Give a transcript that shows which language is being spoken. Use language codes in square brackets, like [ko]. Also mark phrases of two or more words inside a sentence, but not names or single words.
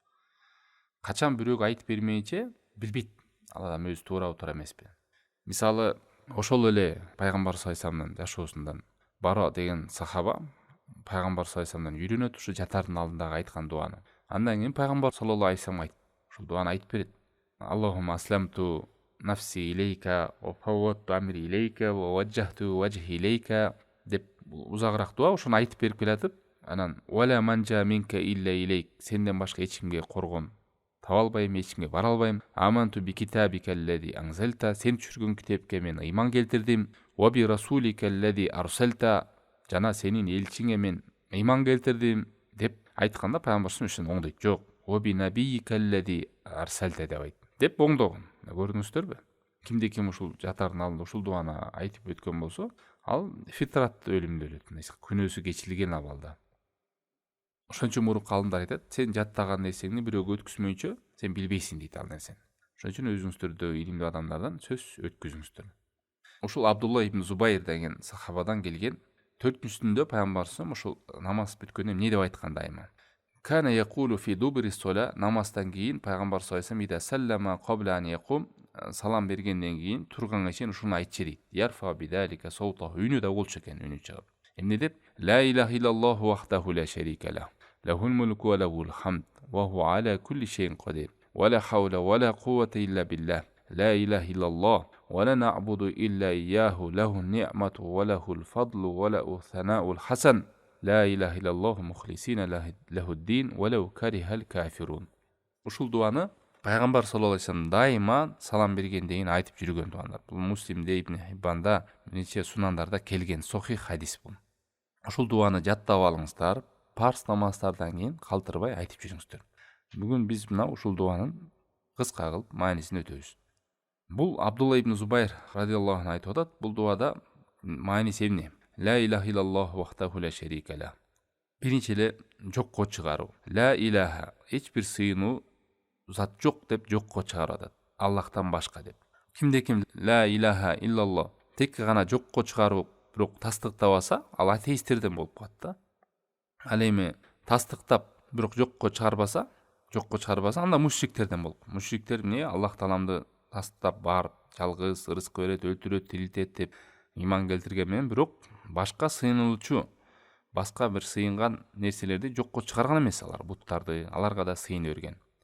[ky] Качан бирөөгө айтып бермейинче билбейт ал адам өзү туурабы, туура эмеспи. Мисалы, ошол эле пайгамбар [ar] صلى الله عليه وسلم [ky] жашоосундан Баро деген сахаба пайгамбар [ar] صلى الله عليه وسلم [ky] үйрөнөт ушу жатардын алдындагы айткан дуаны. Андан кийин пайгамбар [ar] صلى الله عليه وسلم [ky] ушул дуаны айтып берет. [ar] اللهم أسلمت نفسي إليك وفوضت أمري إليك ووجهت وجهي إليك [ky] деп узагыраак дуа. Ошону айтып берип келатып, анан [ar] ولا منجى منك إلا إليك, [ky] сенден башка эч кимге коргон таба албайм, эч кимге бара албайм. [ar] آمنت بكتابك الذي أنزلت, [ky] сен түшүргөн китепке мен ыйман келтирдим. [ar] وبرسولك الذي أرسلت, [ky] жана сенин элчиңе мен ыйман келтирдим деп айтканда пайгамбар ушуну оңдойт. Жок, [ar] وبنبيك الذي أرسلت [ky] деп айт. Деп оңдогон. Көрдүңүздөрбү? Кимде ким ушул жатардын алдында ушул дуаны айтып өткөн болсо, ал фитрат өлүмдө өлөт, күнөөсү кечирилген абалда. Ошон үчүн мурук калымдар айтат, сен жаттаган нерсеңи бирөөгө өткүзмөйчө сен билбейсиң дейт ал нерсени. Ошон үчүн өзүңүздөрдө илимдүү адамдардан сөз өткүзүңүздөр. Ушул Абдулла ибн Зубайр деген сахабадан келген 4-сүндө пайгамбар ушул намаз бүткөндөн эмне деп айткан дайыма. [ar] كان يقول في دبر الصلاة, [ky] намаздан кийин пайгамбар [ar] صلى الله عليه وسلم قبل أن يقوم, [ky] салам бергенден кийин турганга чейин ушуну айтчу дейт. [ar] يرفع بذلك صوته, [ky] үнү да болчу экен, үнү чыгып. Эмне деп? [ar] لا إله إلا الله وحده لا شريك له له الملك وله الحمد وهو على كل شيء قدير ولا حول ولا قوة إلا بالله لا إله إلا الله ولا نعبد إلا إياه له النعمة وله الفضل وله الثناء الحسن. لا إله إلا الله مخلصين له الدين ولو كره الكافرون. [ky] Ушул дуаны пайгамбар [ar] صلى الله عليه وسلم [ky] дайыма салам бергенден кийин айтып жүргөн дуалар. Бул Муслимде, Ибн Хиббанда, нече сунандарда келген сохих хадис бул. Ушул дуаны жаттап алыңыздар, парз намаздардан кийин калтырбай айтып жүрүңүздөр. Бүгүн биз мына ушул дуанын кыска кылып маанисин өтөбүз. Бул Абдулла ибн Зубайр [ar] رضي الله عنه [ky] айтып атат, бул дуада мааниси эмне? [ar] لا إله إلا الله وحده لا شريك له. [ky] Биринчи эле жокко чыгаруу. [ar] لا إله, [ky] эч бир сыйынуу зат жок деп жокко чыгарып атат. Аллахтан башка деп. Кимде ким [ar] لا إله إلا الله [ky] тек гана жокко чыгарып, бирок тастыктабаса, ал атеисттерден болуп калат да. Ал эми тастыктап, бирок жокко чыгарбаса, анда мушриктерден болуп. Мушриктер эмне? Аллах тааламды тастап барып, жалгыз ырызык берет, өлтүрөт, тирилтет деп иман келтирген менен, бирок башка сыйынылчу, башка бир сыйынган нерселерди жокко чыгарган эмес алар, буттарды, аларга да сыйын берген.